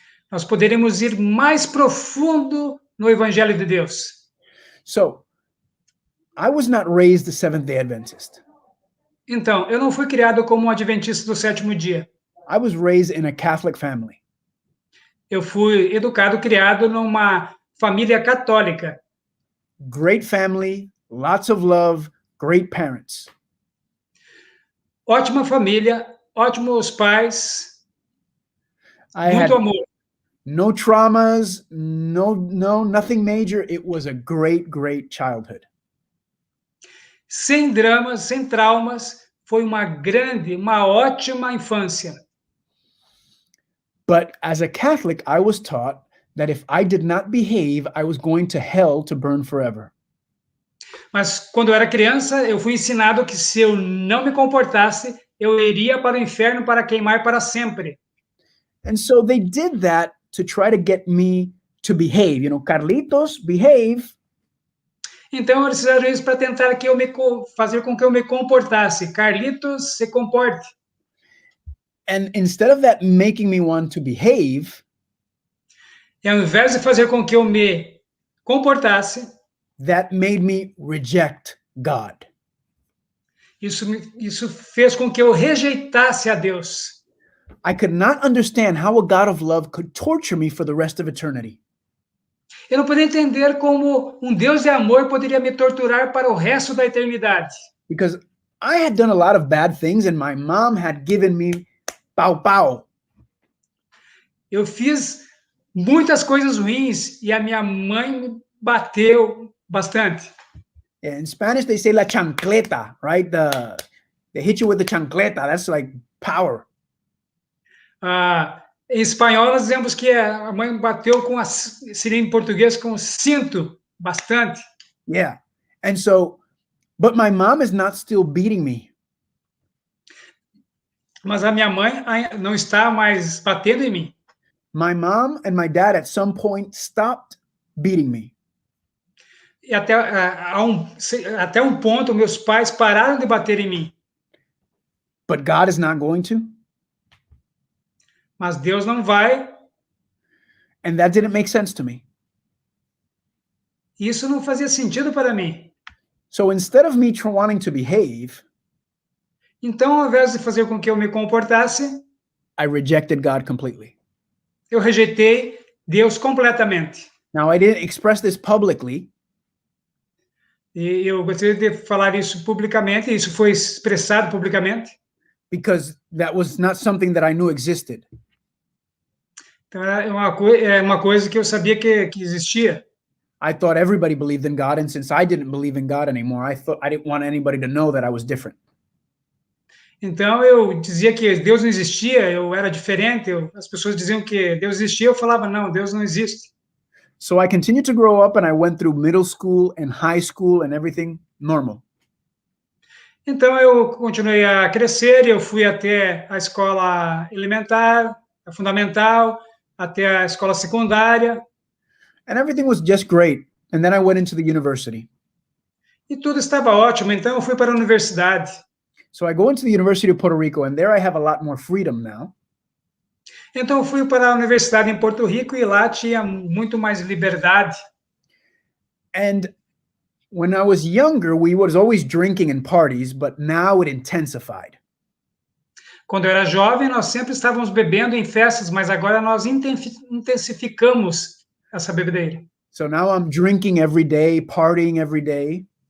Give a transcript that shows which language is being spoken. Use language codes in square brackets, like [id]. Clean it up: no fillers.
[pt] nós poderemos ir mais profundo no Evangelho de Deus. [en] So, I was not raised a Seventh-day Adventist. [pt] Então, eu não fui criado como um adventista do sétimo dia. [en] I was raised in a Catholic family. [pt] Eu fui educado, criado numa família católica. [en] Great family, lots of love, great parents. [pt] Ótima família, ótimos pais, [en] I had [pt] muito amor. [en] no traumas, nothing major. It was a great, great childhood. [pt] Sem dramas, sem traumas, foi uma ótima infância. [en] But as a Catholic, I was taught that if I did not behave, I was going to hell to burn forever. [pt] Mas quando eu era criança, eu fui ensinado que se eu não me comportasse, eu iria para o inferno para queimar para sempre. [en] And so they did that to try to get me to behave. You know, Carlitos, behave. [pt] Então, eles fizeram isso para tentar fazer com que eu me comportasse. Carlitos, se comporte. [en] And instead of that making me want to behave, [pt] E ao invés de fazer com que eu me comportasse, [en] that made me reject God. [pt] isso fez com que eu rejeitasse a Deus. [en] I could not understand how a God of love could torture me for the rest of eternity. [pt] Eu não podia entender como um Deus de amor poderia me torturar para o resto da eternidade. [en] Because I had done a lot of bad things and my mom had given me pow pow. [pt] Eu fiz muitas coisas ruins e a minha mãe me bateu bastante. [en] Yeah, in Spanish, they say la chancleta, right? They hit you with the chancleta. That's like power. [pt] Em espanhol, nós dizemos que a mãe bateu com seria em português com cinto, bastante. [en] Yeah. And so, but my mom is not still beating me. [pt] Mas a minha mãe não está mais batendo em mim. [en] My mom and my dad at some point stopped beating me. [pt] E até um ponto, meus pais pararam de bater em mim. [en] But God is not going to. [pt] Mas Deus não vai. [en] And that didn't make sense to me. [pt] Isso não fazia sentido para mim. [en] So instead of me wanting to behave, [pt] então, ao invés de fazer com que eu me comportasse, [en] I rejected God completely. [pt] Eu rejeitei Deus completamente. [en] Now, I didn't express this publicly. [pt] E eu gostaria de falar isso publicamente, isso foi expressado publicamente. [en] Because that was not something that I knew existed. [pt] Então, é uma coisa que eu sabia que existia. [en] I thought everybody believed in God, and since I didn't believe in God anymore, I thought I didn't want anybody to know that I was different. [pt] Então eu dizia que Deus não existia, eu era diferente, as pessoas diziam que Deus existia, eu falava não, Deus não existe. [en] So I continued to grow up, and I went through middle school and high school and everything normal. [pt] Então eu continuei a crescer, eu fui até a escola elementar, a fundamental, até a escola secundária. [en] And everything was just great. And then I went into the university. [pt] E tudo estava ótimo, então eu fui para a universidade. [en] So I go into the University of Puerto Rico, and there I have a lot more freedom now. [pt] Então eu fui para a universidade em Porto Rico e lá tinha muito mais liberdade. [en] And when I was younger, we was always drinking in parties, but now it intensified. [pt] Quando eu era jovem, nós sempre estávamos bebendo em festas, mas agora nós intensificamos essa bebedeira. [en] So now I'm drinking every day, partying every day.